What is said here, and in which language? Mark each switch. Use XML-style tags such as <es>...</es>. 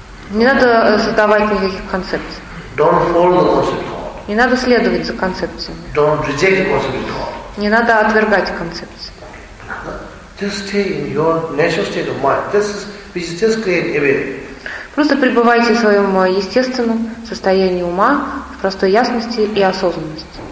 <ru>Не надо создавать никаких концепций.</ru> <en>Don't follow the concept.</en> <ru>Не надо следовать за концепциями.</ru> <en>Don't reject the concept.</en> <ru>Не надо отвергать концепции.</ru> <en>Just stay in your natural state of mind. This is just clear everywhere.</en> <ru>Просто пребывайте в своем естественном состоянии ума, в простой ясности и осознанности.</ru>